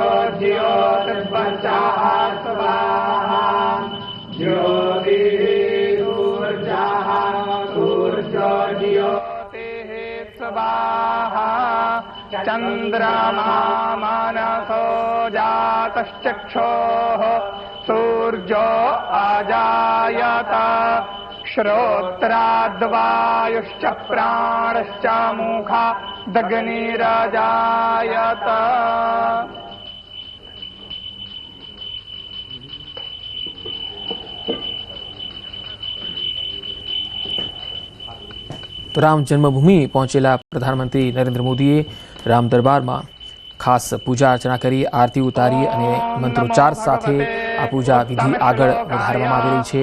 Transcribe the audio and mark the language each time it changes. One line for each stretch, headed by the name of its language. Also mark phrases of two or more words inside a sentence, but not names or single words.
Sanskrit: ज्योतिर्वर्चः स्वाहा ज्योतिः सूर्यः सूर्यो ज्योतिः स्वाहा चन्द्रमा मनसो जातश्चक्षोः सूर्यो अजायत श्रोत्राद्वायुश्च प्राणश्च मुखादग्निरजायत
Gujarati: તો રામ જન્મભૂમિ પહોંચેલા પ્રધાનમંત્રી નરેન્દ્ર મોદીએ રામ દરબારમાં ખાસ પૂજા અર્ચના કરી, આરતી ઉતારી અને મંત્રોચ્ચાર સાથે આ પૂજા વિધિ આગળ વધારવામાં આવી રહી છે.